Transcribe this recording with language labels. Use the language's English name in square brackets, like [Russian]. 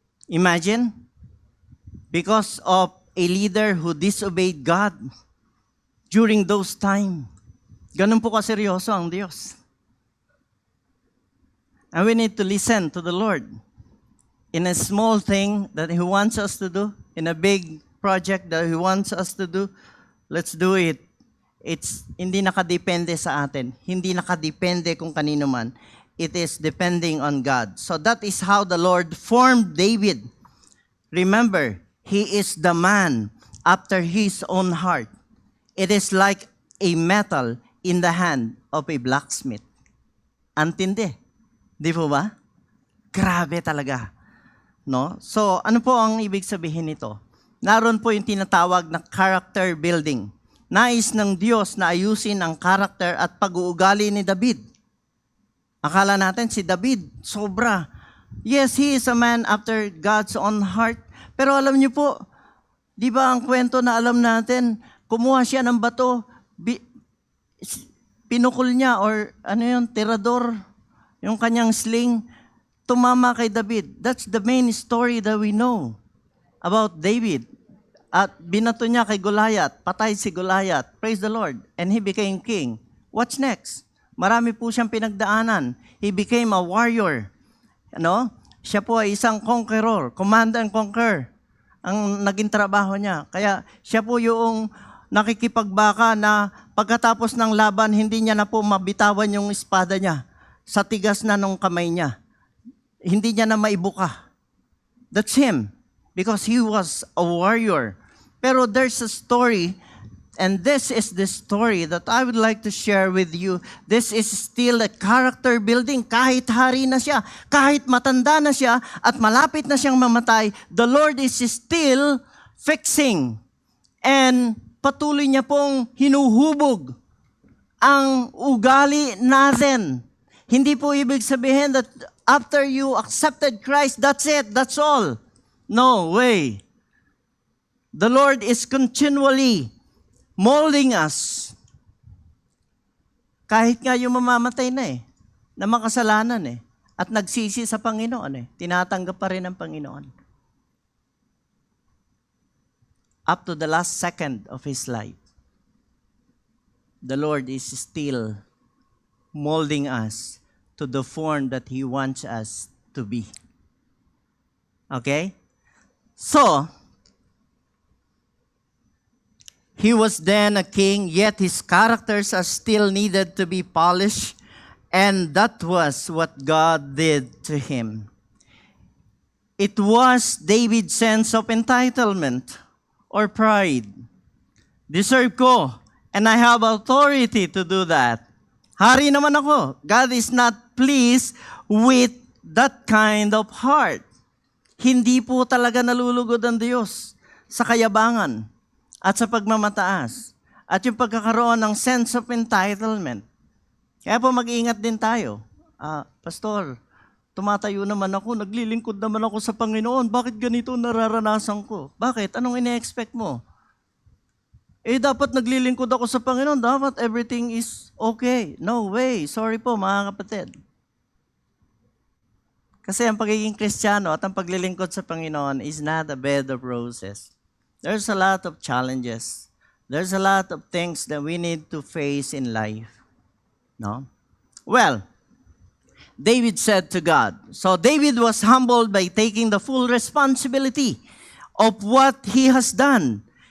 [English] Imagine, because of a leader who disobeyed God during those time. [Filipino] Ganun po kaseryoso ang Diyos. [English] And we need to listen to the Lord. In a small thing that He wants us to do, in a big project that He wants us to do, let's do it. [Filipino] It's hindi nakadepende sa atin. Hindi nakadepende kung kanino man. [English] It is depending on God. So that is how the Lord formed David. Remember, he is the man after His own heart. It is like a metal in the hand of a blacksmith. [Filipino] Antindi. Di po ba? Grabe talaga. No? So, ano po ang ibig sabihin nito? Naroon po yung tinatawag na character building. Nais ng Diyos na ayusin ang character at pag-uugali ni David. Akala natin si David, sobra. [English] Yes, he is a man after God's own heart. [Filipino] Pero alam niyo po, di ba ang kwento na alam natin, kumuha siya ng bato, pinukol niya or tirador, yung kanyang sling, tumama kay David. [English] That's the main story that we know about David. [Filipino] At binato niya kay Goliath, patay si Goliath. [English] Praise the Lord. And he became king. What's next? [Filipino] Marami po siyang pinagdaanan. [English] He became a warrior. [Filipino] Siya po ay isang conqueror, command and conquer ang naging trabaho niya. Kaya siya po yung nakikipagbaka na pagkatapos ng laban, hindi niya na po mabitawan yung espada niya sa tigas na nung kamay niya. Hindi niya na maibuka. [English] That's him. Because he was a warrior. Pero there's a story, and this is the story that I would like to share with you. This is still a character building. [Filipino] Kahit hari na siya, kahit matanda na siya, at malapit na siyang mamatay, [English] the Lord is still fixing. [Filipino] And patuloy niya pong hinuhubog ang ugali natin. Hindi po ibig sabihin [English] that after you accepted Christ, that's it, that's all. No way. The Lord is continually molding us. [Filipino] Kahit nga yung mamamatay na makasalanan at nagsisi sa Panginoon tinatanggap pa rin ng Panginoon. [English] Up to the last second of his life, the Lord is still molding us to the form that he wants us to be. Okay? So, he was then a king, yet his characters are still needed to be polished, and that was what God did to him. It was David's sense of entitlement or pride. Deserve ko, and I have authority to do that. [Filipino] Hari naman ako. [English] God is not pleased with that kind of heart. [Filipino] Hindi po talaga nalulugod ang Diyos sa kayabangan at sa pagmamataas at yung pagkakaroon ng sense of entitlement. Kaya po mag-iingat din tayo. Pastor, tumatayo naman ako, naglilingkod naman ako sa Panginoon. Bakit ganito nararanasan ko? Bakit? Anong ine-expect mo? Dapat naglilingkod ako sa Panginoon. [English] Dapat everything is okay. No way. [Filipino] Sorry po mga kapatid. Kasi ang pagiging Kristiyano at ang paglilingkod sa Panginoon [English] is not a bed of roses. There's a lot of challenges. There's a lot of things that we need to face in life. No? Well, David said to God. So David was humbled by taking the full responsibility of what he has done.